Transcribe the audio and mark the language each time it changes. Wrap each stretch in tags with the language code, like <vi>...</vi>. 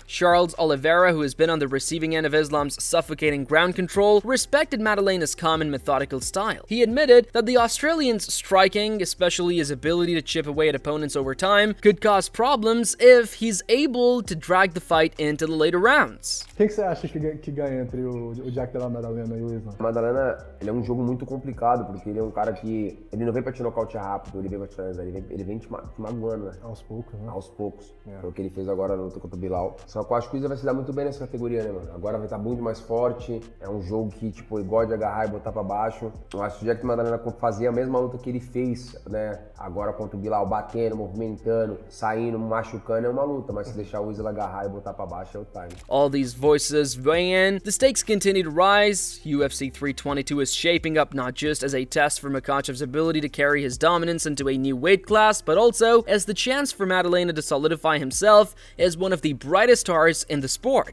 <en>Charles Oliveira, who has been on the receiving end of Islam's suffocating ground control, respected Madalena's calm and methodical style. He admitted that the Australian's striking, especially his ability to chip away at opponents over time, could cause problems if he's able to drag the fight into the later rounds.</en> <pt>O que você acha que ganha entre o Jack Della Maddalena e o Islam? Maddalena, ele é um jogo muito complicado, porque ele é um cara que ele não vem pra te nocautear rápido, ele vem pra te finalizar, ele vem te magoando, né? Aos poucos, né? Aos poucos. Foi o que ele fez agora na luta contra o Bilal. Só que eu acho que o Isla vai se dar muito bem nessa categoria, né, mano? Agora vai estar muito mais forte, é um jogo que, tipo, ele gosta de agarrar e botar pra baixo. Eu acho que o Jack Maddalena fazia a mesma luta que ele fez, né? Agora contra o Bilal, batendo, movimentando, saindo, machucando, é uma luta, mas se deixar o Isla agarrar e botar pra baixo é o time.</pt> <en>All these voices weighing in, the stakes continue to rise. UFC 322 is shaping up not just as a test for Makhachev's ability to carry his dominance into a new weight class, but also as the chance for Maddalena to solidify himself as one of the brightest stars in the sport.</en>